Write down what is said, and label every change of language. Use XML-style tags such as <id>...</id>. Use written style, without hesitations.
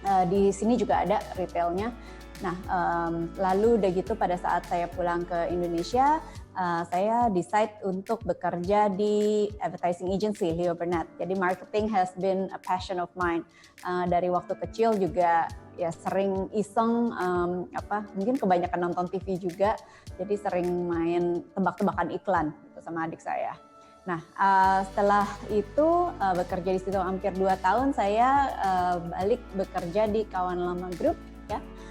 <id>Di sini juga ada retailnya. Nah, lalu udah gitu pada saat saya pulang ke Indonesia, saya decide untuk bekerja di advertising agency Leo Burnett. Jadi</id> <en>marketing has been a passion of mine.</en> <id>Dari waktu kecil juga ya sering iseng, mungkin kebanyakan nonton TV juga, jadi sering main tebak-tebakan iklan gitu sama adik saya. Nah, setelah itu bekerja di situ hampir 2 tahun, saya balik bekerja di Kawan Lama Group ya.</id>